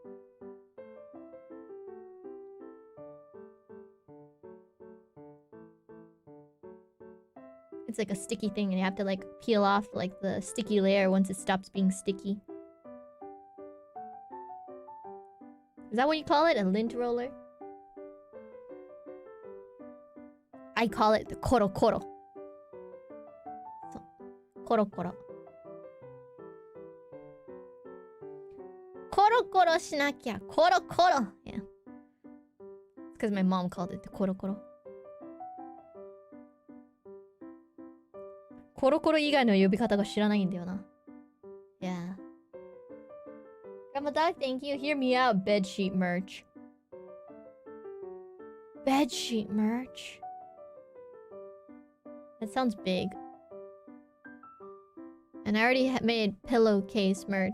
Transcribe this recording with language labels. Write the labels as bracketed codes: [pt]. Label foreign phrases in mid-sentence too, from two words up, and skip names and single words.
[en] It's like a sticky thing and you have to like peel off like the sticky layer once it stops being sticky. Is that what you call it? A lint roller? I call it the koro koro. So, koro koro. Koro koro shinakia. Koro koro. Yeah. It's because my mom called it the koro koro. [ja] コロコロ以外の呼び方が知らないんだよな。Yeah. [en] Grandma Dog, thank you. Hear me out, bedsheet merch. Bedsheet merch? That sounds big. And I already made pillowcase merch.